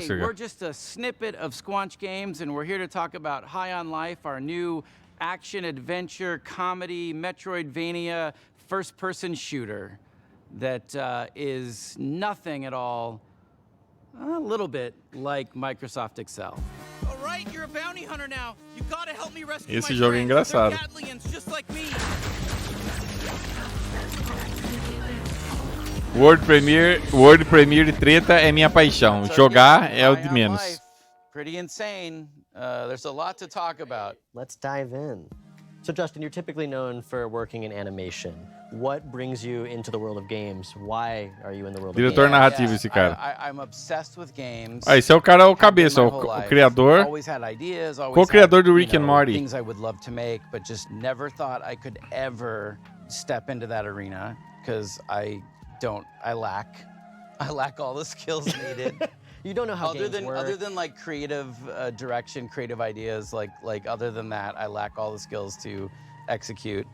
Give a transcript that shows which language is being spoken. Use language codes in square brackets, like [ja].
[en] Hey, we're just a snippet of Squanch Games, and we're here to talk about High on Life, our new action, adventure, comedy, Metroidvania, first-person shooter that is nothing at all, a little bit like Microsoft Excel. All right, you're a bounty hunter now. You gotta help me rescue [pt] Esse [en] my [pt] jogo é engraçado. [en] They're Gatlians, just like me. World Premiere [pt] treta é minha paixão. Jogar é o de menos. [en] Pretty insane. There's a lot to talk about. Let's dive in. So Justin, you're typically known for working in animation. What brings you into the world of games? Why are you in the world of games? [pt] Diretor narrativo esse cara. [en] I'm obsessed with games. [pt] Ah, esse é o cara, o cabeça, o criador. [en] Always had ideas, [pt] Co-criador do Rick and Morty. [en] Things I would love to make, but just never thought I could ever step into that arena because I lack all the skills needed. You don't know how games work. Other than like creative direction, creative ideas, like other than that, I lack all the skills to execute.